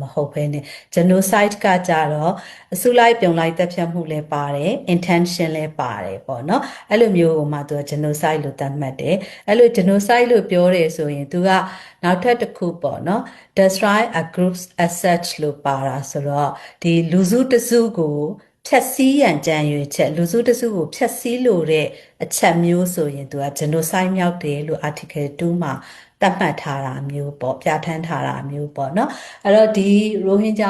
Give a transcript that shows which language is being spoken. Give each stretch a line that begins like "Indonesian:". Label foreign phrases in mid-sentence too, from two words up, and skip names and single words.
Burmese: ဟုတ်ဘဲနဲ့ genocide ကကြတော့အစုလိုက်ပြုံလိုက်တက်ဖြတ်မှုလည်းပါတယ် intention လည်းပါတယ်ပေါ့နော်အဲ့လိုမျိုးဟိုမှာသူက genocide လို့သတ်မှတ်တယ်အဲ့လို genocide လို့ပြောတယ်ဆိုရင်သူကနောက်ထပ်တစ်ခုပေါ့နော်
English: destroy a group's assets
Burmese: လို့ပါတာဆိုတော့ဒီလူစုတစုကိုဖြက်စီးရန်ကြံရွယ်ချက်လူစုတစုကိုဖြက်စီးလို့တဲ့အချက်မျိုးဆိုရင်သူက genocide မြောက်တယ်လို့ article 2မှာတတ်မှတ်ထားတာမျိုးပေါ့ပြဋ္ဌာန်းထားတာမျိုးပေါ့နော်အဲ့တော့ဒီရိုဟင်ဂျာ